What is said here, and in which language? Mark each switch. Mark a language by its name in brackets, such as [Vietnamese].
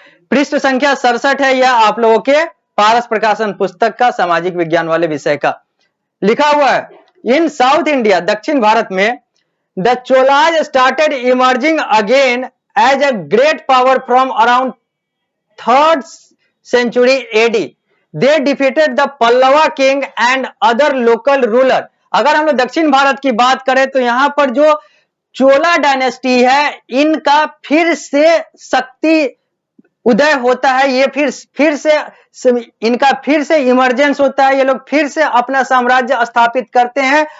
[Hindi] पृष्ठ संख्या 67 है, यह आप लोगों के पारस प्रकाशन पुस्तक का सामाजिक विज्ञान वाले विषय का लिखा हुआ है। [English] in south India, [Hindi] दक्षिण भारत में, [English] The Cholas started emerging again as a great power from around 3rd century AD. They defeated the Pallava king and other local ruler. [Hindi] अगर हम लोग दक्षिण भारत की बात करें तो यहां पर जो चोला डायनेस्टी है इनका फिर से शक्ति उदय होता है, ये फिर से इनका फिर से इमरजेंस होता है, ये लोग फिर से अपना साम्राज्य स्थापित करते हैं।